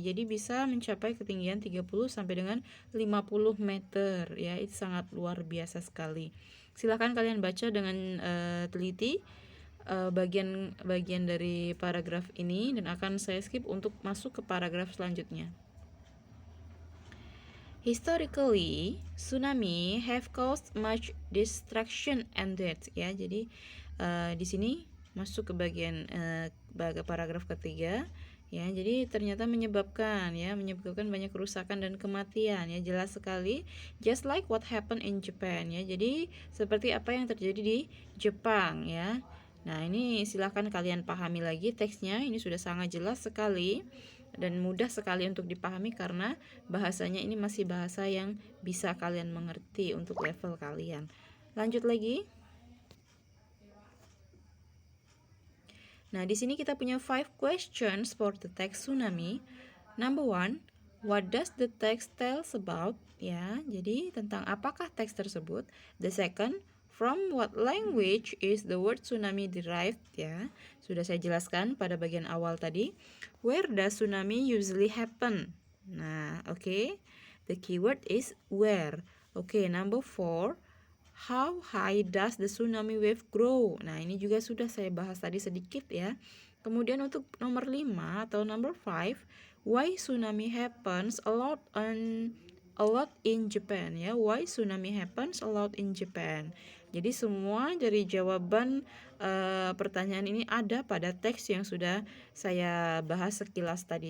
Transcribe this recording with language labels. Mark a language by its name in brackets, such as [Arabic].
[Indonesian] Jadi bisa mencapai ketinggian 30 sampai dengan 50 meter ya. Itu sangat luar biasa sekali. Silakan kalian baca dengan teliti bagian dari paragraf ini dan akan saya skip untuk masuk ke paragraf selanjutnya. [English] Historically, tsunami have caused much destruction and death ya. [Indonesian] Jadi di sini masuk ke bagian paragraf ketiga ya. Jadi ternyata menyebabkan banyak kerusakan dan kematian ya, jelas sekali, [English] just like what happened in Japan [Indonesian] ya. Jadi seperti apa yang terjadi di Jepang ya. Nah, ini silahkan kalian pahami lagi teksnya. Ini sudah sangat jelas sekali dan mudah sekali untuk dipahami karena bahasanya ini masih bahasa yang bisa kalian mengerti untuk level kalian. Lanjut lagi. Nah, di sini kita punya 5 [English] questions for the text tsunami. Number 1, what does the text tells about? [Indonesian] Ya, jadi tentang apakah teks tersebut? [English] The second, from what language is the word tsunami derived? [Indonesian] Ya, sudah saya jelaskan pada bagian awal tadi. [English] Where does tsunami usually happen? Nah, okay. The keyword is where. Okay, number 4. How high does the tsunami wave grow? [Indonesian] Nah, ini juga sudah saya bahas tadi sedikit ya. Kemudian untuk nomor 5 atau [English] number 5, why tsunami happens a lot in Japan ya. Why tsunami happens a lot in Japan. [Indonesian] Jadi semua dari jawaban pertanyaan ini ada pada teks yang sudah saya bahas sekilas tadi.